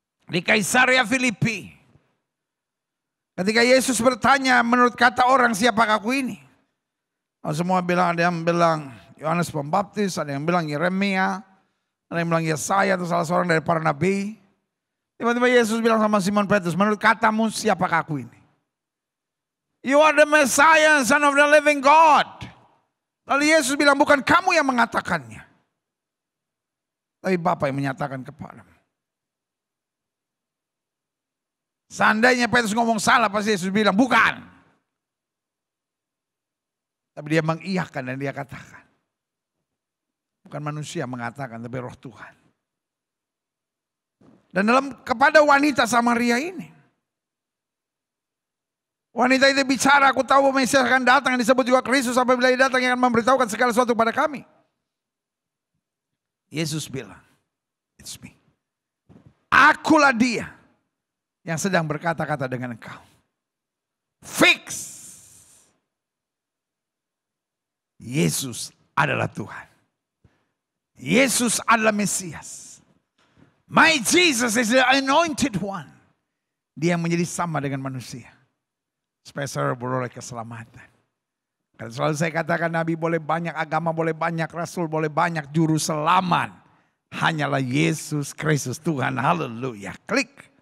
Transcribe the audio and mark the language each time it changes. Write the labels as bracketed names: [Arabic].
[Indonesian] Di Kaisaria Filipi. Ketika Yesus bertanya menurut kata orang siapakah aku ini? Semua bilang, ada yang bilang Yohanes Pembaptis, ada yang bilang Yeremia, ada yang bilang Yesaya atau salah seorang dari para nabi. Tiba-tiba Yesus bilang sama Simon Petrus, menurut katamu siapakah aku ini? [English] You are the Messiah, Son of the living God. [Indonesian] Lalu Yesus bilang bukan kamu yang mengatakannya. Tapi Bapa yang menyatakan kepadamu. Seandainya Petrus ngomong salah, pasti Yesus bilang, bukan. Tapi dia mengiyakan dan dia katakan. Bukan manusia mengatakan, tapi roh Tuhan. Dan kepada wanita Samaria ini. Wanita itu bicara, aku tahu bahwa Mesias akan datang, yang disebut juga Kristus. Apabila Dia datang, yang akan memberitahukan segala sesuatu kepada kami. Yesus bilang, [English] it's me. [Indonesian] Akulah Dia yang sedang berkata-kata dengan engkau. Fix. Yesus adalah Tuhan. Yesus adalah Mesias. [English] My Jesus is the anointed one. [Indonesian] Dia yang menjadi sama dengan manusia. Supaya saudara beroleh keselamatan. Karena selalu saya katakan Nabi boleh banyak, agama boleh banyak, Rasul boleh banyak, juru selamat hanyalah Yesus Kristus Tuhan. Haleluya. Klik.